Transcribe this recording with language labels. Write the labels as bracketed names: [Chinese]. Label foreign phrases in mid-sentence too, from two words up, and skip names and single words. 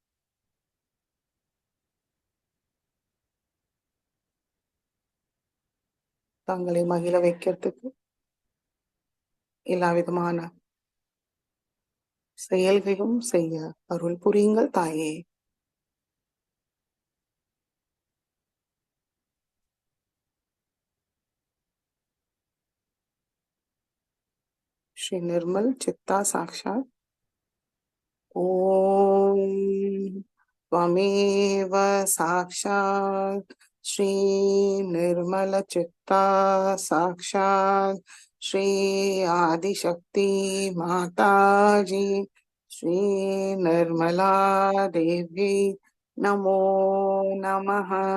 [Tamil] தங்களை மகிழ வைக்கிறதுக்கு எல்லா விதமான செயல்களும் செய்ய அருள் புரியுங்கள் தாயே. [Sanskrit] श्री निर्मल चित्ता साक्षात ओम त्वमेव साक्षात श्री निर्मल चित्ता साक्षात श्री आदिशक्ति माता जी श्री निर्मला देवी नमो नमः.